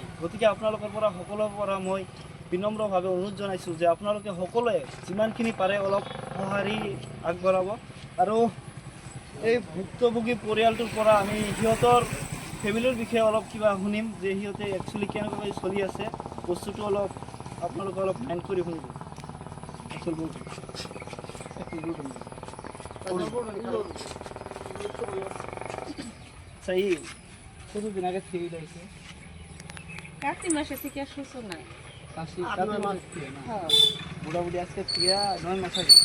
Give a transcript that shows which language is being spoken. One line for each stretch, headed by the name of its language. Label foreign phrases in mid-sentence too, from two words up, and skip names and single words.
Assamese: গতিকে আপোনালোকৰ পৰা সকলোৰে পৰা মই বিনম্ৰভাৱে অনুৰোধ জনাইছোঁ যে আপোনালোকে সকলোৱে যিমানখিনি পাৰে অলপ সঁহাৰি আগবঢ়াব। আৰু এই ভুক্তভোগী পৰিয়ালটোৰ পৰা আমি সিহঁতৰ ফেমিলিৰ বিষয়ে অলপ কিবা শুনিম, যে সিহঁতে একচুৱেলি কেনেকুৱাকৈ চলি আছে। বস্তুটো অলপ আপোনালোকে অলপ মাইণ্ড কৰি শুনিব।
Bangla: কতদিন আগে থেকে যাইছে? কার্তিক মাসে থেকে সুস্থ না। মোটামুটি আজকে থেকে 9 মাস আগে।